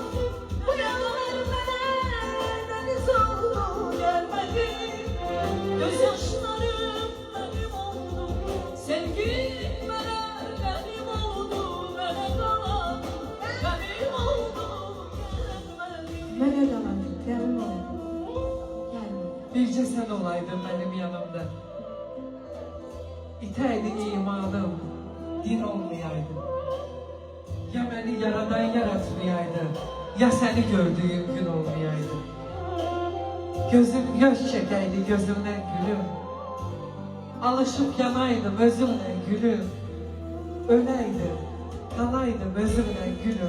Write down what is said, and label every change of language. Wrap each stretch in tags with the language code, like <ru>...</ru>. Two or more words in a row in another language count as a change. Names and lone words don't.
<tr>Bu yollar bana deniz oldu, gelmedim. Gözyaşlarım benim oldu, sevgin bana benim oldu. Bana kalan benim oldu, gelmedim.</tr> <az>Mənə qalan qənim oldu. Gəlmə. Bircə sən olaydın mənim yanımda. İtəydi imanım, din olmayaydı.</az> <tr>Ya beni yaradan yaratmayaydı, ya seni gördüğüm gün olmayaydı. Gözüm yaş çekeydi gözümden gülüm. Alışıp yanaydım özümle gülüm. Öleydim, kanaydım özümle gülüm.</tr>